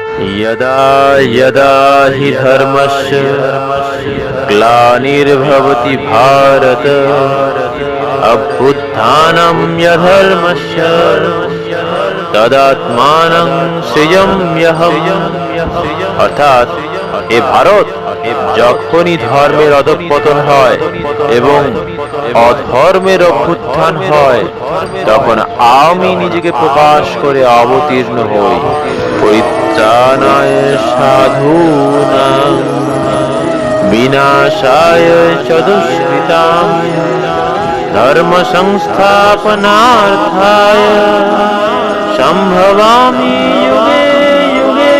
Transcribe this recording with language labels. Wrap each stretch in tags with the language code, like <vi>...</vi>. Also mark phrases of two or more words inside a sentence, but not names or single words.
<sa>यदा यदा हि धर्मस्य ग्लानिर्भवति भारत अभ्युत्थानं यधर्मस्य तदात्मानं सृजाम्यहम्।</sa> <bn>অর্থাৎ এ ভারত, যখনই ধর্মের অধঃপতন হয় এবং অধর্মের অভ্যুত্থান হয়, তখন আমি নিজেকে প্রকাশ করে অবতীর্ণ হই।</bn> <sa>परित्राणाय साधूनां विनाशाय च दुष्कृतां धर्म संस्थापनार्थाय सम्भवामि युगे युगे।</sa>